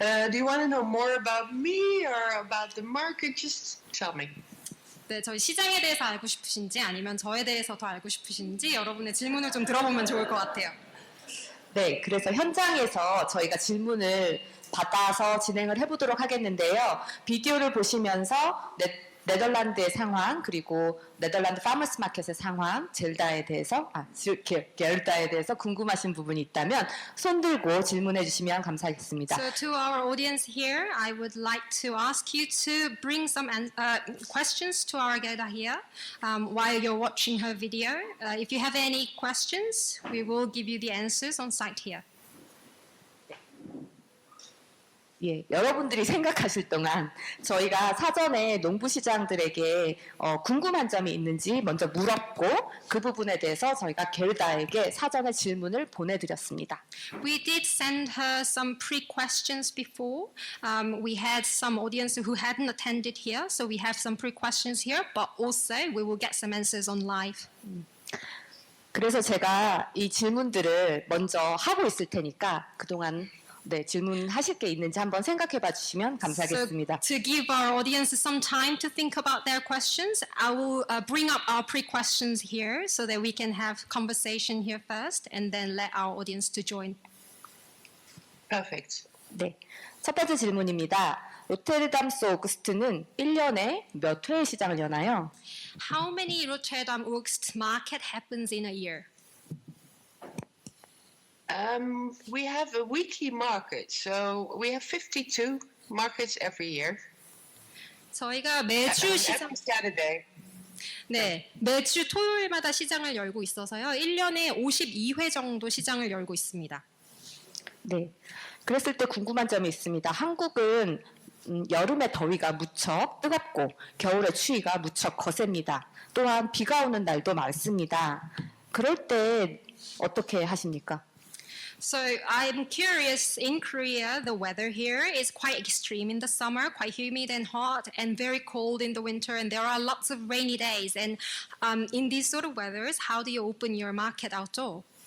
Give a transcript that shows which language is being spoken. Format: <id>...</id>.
<en>Do you want to know more about me or about the market? Just tell me.</en> <ko>네, 저희 시장에 대해서 알고 싶으신지 아니면 저에 대해서 더 알고 싶으신지 여러분의 질문을 좀 들어보면 좋을 것 같아요. 네, 그래서 현장에서 저희가 질문을 받아서 진행을 해보도록 하겠는데요. 비디오를 보시면서 네덜란드의 상황, 그리고 네덜란드 파머스마켓의 상황, 젤다에 대해서, 겔다에 대해서 궁금하신 부분이 있다면 손 들고 질문해 주시면 감사하겠습니다.</ko> <en>So to our audience here, I would like to ask you to bring some questions to our Gerda here while you're watching her video. If you have any questions, we will give you the answers on site here.</en> <ko>예, 여러분들이 생각하실 동안 저희가 사전에 농부시장들에게 궁금한 점이 있는지 먼저 물었고 그 부분에 대해서 저희가 겔다에게 사전에 질문을 보내드렸습니다.</ko> <en>We did send her some pre-questions before. We had some audience who hadn't attended here, so we have some pre-questions here, but also we will get some answers on live.</en> <ko>그래서 제가 이 질문들을 먼저 하고 있을 테니까 그동안 네, 질문하실 게 있는지 한번 생각해 봐 주시면 감사하겠습니다.</ko> <en>So to give our audience some time to think about their questions, I will bring up our pre-questions here so that we can have conversation here first and then let our audience to join. Perfect.</en> <ko>네, 첫 번째 질문입니다. 로테르담스 우그스트는 1년에 몇 회의 시장을 여나요?</ko> <en>How many Rotterdam Oogst market happens in a year? We have a weekly market, so we have 52 markets every year.</en> <ko>저희가 매주 시장,</ko> <en>Every Saturday.</en> <ko>네, 매주 토요일마다 시장을 열고 있어서요. 1년에 52회 정도 시장을 열고 있습니다. 네. 그랬을 때 궁금한 점이 있습니다. 한국은 여름의 더위가 무척 뜨겁고 겨울의 추위가 무척 거셉니다. 또한 비가 오는 날도 많습니다. 그럴 때 어떻게 하십니까?</ko> <en>So I'm curious, in Korea, the weather here is quite extreme in the summer, quite humid and hot, and very cold in the winter, and there are lots of rainy days. And in these sort of weathers, how do you open your market outdoor?</en>